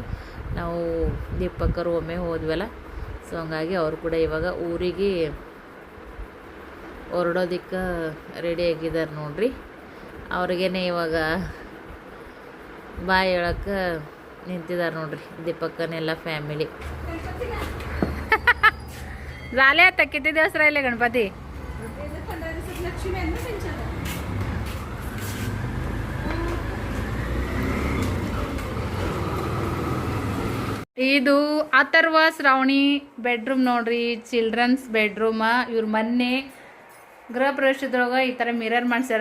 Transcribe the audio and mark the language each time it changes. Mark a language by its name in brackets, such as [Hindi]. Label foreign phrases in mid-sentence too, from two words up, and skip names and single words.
[Kannada] ನಾವು ದೀಪಕ್ಕರು ಒಮ್ಮೆ ಹೋದ್ವಲ್ಲ, ಸೊ ಹಂಗಾಗಿ ಅವರು ಕೂಡ ಇವಾಗ ಊರಿಗೆ ಹೊರಡೋದಕ್ಕೆ ರೆಡಿಯಾಗಿದ್ದಾರೆ ನೋಡ್ರಿ. ಅವ್ರಿಗೇನೆ ಇವಾಗ ಬಾಯ್ ಹೇಳಕ್ಕೆ ನಿಂತಿದ್ದಾರೆ ನೋಡ್ರಿ ದೀಪಕ್ಕನೆಲ್ಲ ಫ್ಯಾಮಿಲಿ. [Marathi] झाले आता किती दिवस राहिले गणपती? [Kannada] ಇದು ಅಥರ್ವ ಶ್ರಾವಣಿ ಬೆಡ್ರೂಮ್ ನೋಡ್ರಿ, [English] children's bedroom. [Kannada] ಇವ್ರ ಮೊನ್ನೆ ಗೃಹ ಪ್ರವೇಶದೊಳಗೆ ಈ ಥರ ಮಿರರ್ ಮಾಡ್ಸ್ಯಾರ.